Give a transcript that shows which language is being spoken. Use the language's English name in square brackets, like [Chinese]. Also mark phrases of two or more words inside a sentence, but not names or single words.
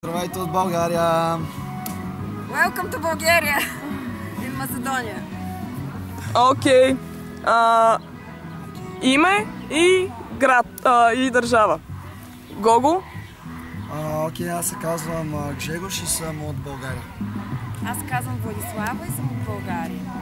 [Bulgarian] Здравейте от България! [English] Welcome to Bulgaria in Macedonia. [Bulgarian] Окей. Име и град и държава. Гого? Окей, аз се казвам Гжегош и съм от България. Аз се казвам Владислава и съм от България.